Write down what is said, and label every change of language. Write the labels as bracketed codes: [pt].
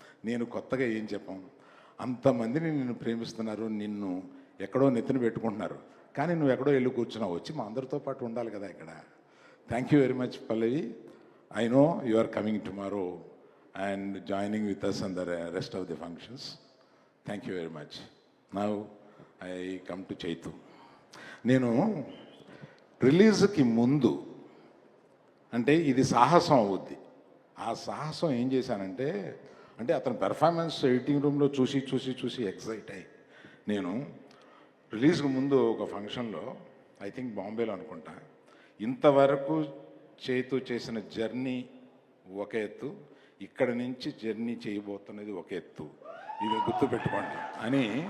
[te] నేను కొత్తగా ఏం చెప్పం, అంతమందిని నిన్ను ప్రేమిస్తున్నారు, నిన్ను ఎక్కడో నెత్తిన పెట్టుకుంటున్నారు, కానీ నువ్వు ఎక్కడో వెళ్ళి కూర్చున్నావు. వచ్చి మా అందరితో పాటు ఉండాలి కదా ఇక్కడ. [en] thank you very much [te] Pallavi. [en] I know you are coming tomorrow and joining with us on the rest of the functions. Thank you very much. Now I come to Chaitu. [te] నేను రిలీజ్కి ముందు, అంటే ఇది సాహసం అవుద్ది, ఆ సాహసం ఏం చేశానంటే, అతని పెర్ఫార్మెన్స్ ఎడిటింగ్ రూమ్లో చూసి ఎక్సైట్ అయ్యి, నేను రిలీజ్కి ముందు ఒక ఫంక్షన్లో, [en] I think [te] బాంబేలో అనుకుంటా, ఇంతవరకు చైతు చేసిన జర్నీ ఒక ఎత్తు, ఇక్కడ నుంచి జర్నీ చేయబోతున్నది ఒక ఎత్తు, ఇది గుర్తుపెట్టుకోండి అని